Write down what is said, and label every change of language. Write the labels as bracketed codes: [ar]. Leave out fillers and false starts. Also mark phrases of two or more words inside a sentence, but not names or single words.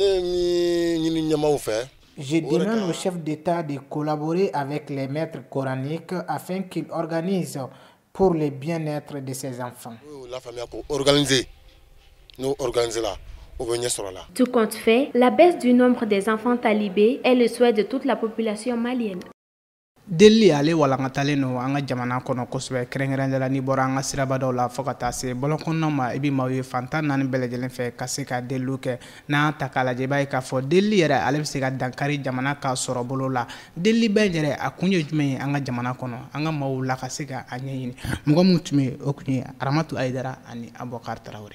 [fr] Je demande au chef d'État de collaborer avec les maîtres coraniques afin qu'ils organisent pour le bien-être de ses enfants. La famille organisée, nous organisons là. Tout compte fait, la baisse du nombre des enfants talibés est le souhait de toute la population malienne. [bm] Delli ale walangatalen no an ka jamana kɔnɔ kosɛbɛ kɛrɛnkɛrɛnnenya la ni bɔra an ka sirabadaw la fo ka taa se bɔlɔnkɔnɔnaw ma i bɛ maaw ye fantan naani bɛɛ lajɛlen fɛ ka se ka deliliw kɛ n'an ta k'a lajɛ i b'a ye k'a fɔ delili yɛrɛ ale bɛ se ka dankari jamana ka sɔrɔ bolo la delili bɛɛ yɛrɛ a kun ye jumɛn ye an ka jamana kɔnɔ an ka maaw la ka se ka a ɲɛɲini mɔgɔ min tun bɛ o kun ye Aramatu Aidara ani Abubakar Traoré.